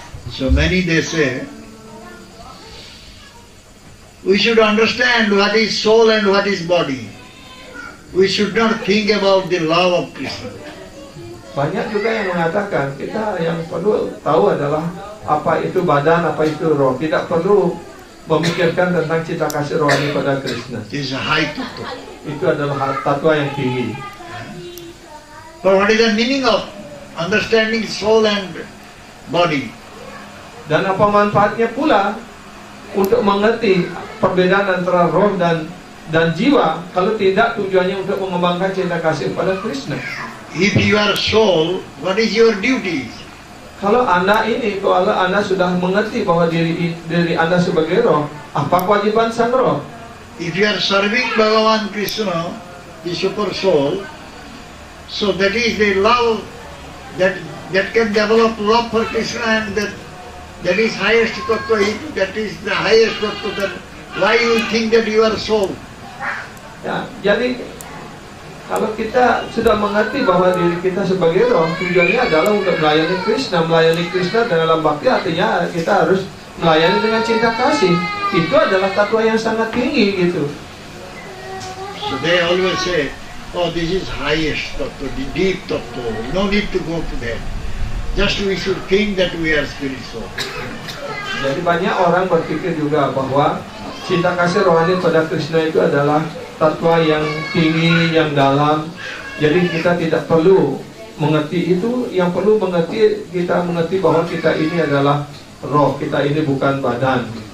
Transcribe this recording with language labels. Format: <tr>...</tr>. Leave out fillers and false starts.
<en>So many they say, we should understand what is soul and what is body. We should not think about the love of Krishna.</en> <id>Banyak juga yang mengatakan kita yang perlu tahu adalah apa itu badan, apa itu roh. Tidak perlu memikirkan tentang cinta kasih rohani pada Krishna.</id> <en>This is a high tattva.</en> <id>Itu adalah tatwa yang tinggi.</id> <en>But what is the meaning of understanding soul and body?</en> <id>Dan apa manfaatnya pula untuk mengerti perbedaan antara roh dan jiwa kalau tidak tujuannya untuk mengembangkan cinta kasih pada Krishna.</id> <en>If you are soul, what is your duty?</en> <id>Kalau anda sudah mengerti bahwa diri anda sebagai roh, apa kewajiban sang roh?</id> <en>If you are serving Bhagavan Krishna, the super soul, so that is the love that can develop love for Krishna, and that is highest tattva. That is the highest tattva. That why you think that you are soul?</en> <id>Ya, jadi kalau kita sudah mengerti bahwa diri kita sebagai roh, tujuannya adalah untuk melayani Krishna. Melayani Krishna dalam bakti artinya kita harus melayani dengan cinta kasih. Itu adalah tatwa yang sangat tinggi gitu.</id> <en>So they always say, oh, this is highest tattva, the deep tattva. No need to go to that. Just we should think that we are spiritual.</en> <id>Jadi banyak orang berpikir juga bahwa cinta kasih rohani pada Krishna itu adalah tatwa yang tinggi, yang dalam. Jadi kita tidak perlu mengerti itu, yang perlu mengerti, kita mengerti bahwa kita ini adalah roh, kita ini bukan badan.</id>